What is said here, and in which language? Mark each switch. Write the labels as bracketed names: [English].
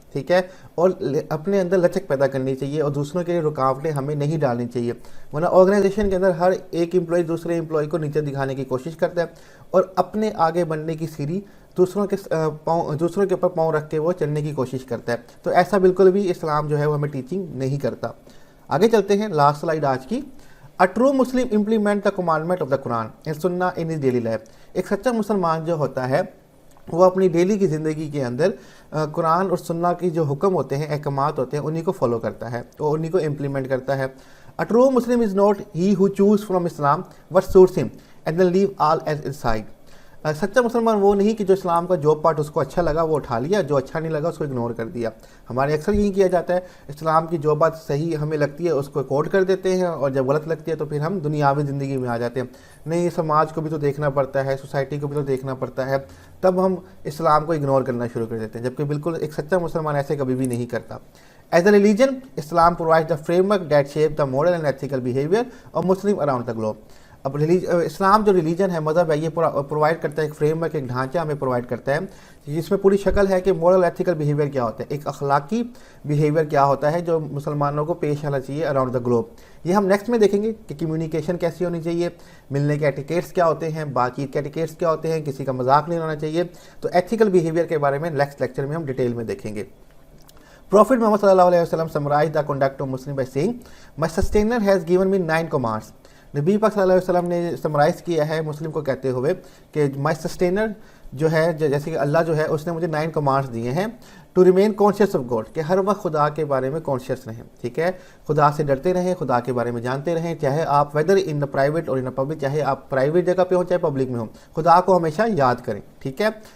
[Urdu] ٹھیک ہے, اور اپنے اندر لچک پیدا کرنی چاہیے اور دوسروں کے لیے رکاوٹیں ہمیں نہیں ڈالنی چاہیے, ورنہ آرگنائزیشن کے اندر ہر ایک امپلائی دوسرے امپلائی کو نیچے دکھانے کی کوشش کرتا ہے اور اپنے آگے بڑھنے کی سیڑھی دوسروں کے اوپر پاؤں رکھ کے وہ چلنے کی کوشش کرتا ہے. تو ایسا بالکل بھی اسلام جو ہے وہ ہمیں ٹیچنگ نہیں کرتا. آگے چلتے ہیں, لاسٹ سلائیڈ آج کی. [English] A true Muslim implement the commandment of the Quran and Sunnah in his daily life. [Urdu] ایک سچا مسلمان جو ہوتا ہے وہ اپنی ڈیلی کی زندگی کے اندر قرآن اور سنہ کی جو حکم ہوتے ہیں, احکامات ہوتے ہیں, انہی کو فالو کرتا ہے اور انہی کو امپلیمنٹ کرتا ہے. [English] A true Muslim is not he who choose from Islam what suits him and then leave all else aside. [Urdu] سچا مسلمان وہ نہیں کہ جو اسلام کا جو پارٹ اس کو اچھا لگا وہ اٹھا لیا, جو اچھا نہیں لگا اس کو اگنور کر دیا. ہمارے اکثر یہی کیا جاتا ہے, اسلام کی جو بات صحیح ہمیں لگتی ہے اس کو کوٹ کر دیتے ہیں اور جب غلط لگتی ہے تو پھر ہم دنیاوی زندگی میں آ جاتے ہیں. نہیں, سماج کو بھی تو دیکھنا پڑتا ہے, سوسائٹی کو بھی تو دیکھنا پڑتا ہے, تب ہم اسلام کو اگنور کرنا شروع کر دیتے ہیں, جبکہ بالکل ایک سچا مسلمان ایسے کبھی بھی نہیں کرتا. [English] As a religion, Islam provides the framework that shapes the moral and ethical behavior of Muslims around the globe. [Urdu] اب اسلام جو ریلیجن ہے, مذہب ہے, یہ پرووائڈ کرتا ہے ایک فریم ورک, ایک ڈھانچہ ہمیں پرووائڈ کرتا ہے جس میں پوری شکل ہے کہ مورل ایتھیکل بیہیویئر کیا ہوتا ہے, ایک اخلاقی بیہیویئر کیا ہوتا ہے جو مسلمانوں کو پیش آنا چاہیے [English] Around the globe. [Urdu] یہ ہم نیکسٹ میں دیکھیں گے کہ کمیونیکیشن کیسی ہونی چاہیے, ملنے کے ایٹیکیٹس کیا ہوتے ہیں, بات چیت کے ایٹیکیٹس کیا ہوتے ہیں, کسی کا مذاق نہیں ہونا چاہیے. تو ایتھیکل بیہیویئر کے بارے میں نیکسٹ لیکچر میں ہم ڈیٹیل میں دیکھیں گے. [English] Prophet Muhammad [Arabic] صلی اللہ علیہ وسلم [English] summarized the conduct of Muslim by saying, My sustainer has given me 9 commands. [Urdu] نبی پاک صلی اللہ علیہ وسلم نے سمرائز کیا ہے مسلم کو کہتے ہوئے کہ [English] my sustainer [Urdu] جو ہے, جیسے کہ اللہ جو ہے اس نے مجھے 9 کمانڈز دیے ہیں. [English] to remain conscious of God, [Urdu] کہ ہر وقت خدا کے بارے میں کانشیس رہیں, ٹھیک ہے, خدا سے ڈرتے رہیں, خدا کے بارے میں جانتے رہیں, چاہے آپ [English] whether in the private اور in the public, [Urdu] چاہے آپ پرائیویٹ جگہ پہ ہوں چاہے پبلک میں ہوں, خدا کو ہمیشہ یاد کریں, ٹھیک ہے.